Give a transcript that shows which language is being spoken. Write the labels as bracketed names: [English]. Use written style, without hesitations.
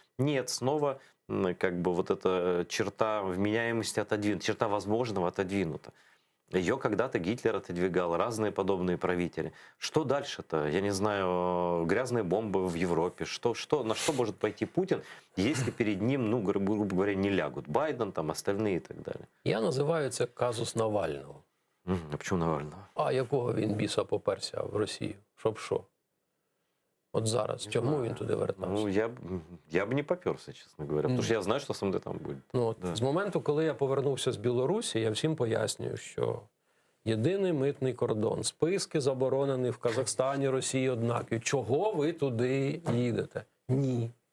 [Russian] Нет, снова как бы вот эта черта вменяемости отодвинута, черта возможного отодвинута. Ее когда-то Гитлер отодвигал, разные подобные правители. Что дальше-то? Я не знаю, грязные бомбы в Европе. На что может пойти Путин, если перед ним, грубо говоря, не лягут Байден, там, остальные и так далее? [Ukrainian] Я називаю це казус Навального. [Russian] А почему Навального? [Ukrainian] А якого він біса поперся в Росію? Щоб що? От зараз. Чому він туди вертався? [Russian] Ну, я бы не поперся, честно говоря. Потому что я знаю, что со мной там будет. [Ukrainian] З моменту, коли я повернувся з Білорусі, я всім пояснюю, що єдиний митний кордон, списки заборонені в Казахстані, Росії однакові. Чого ви туди їдете? Ні.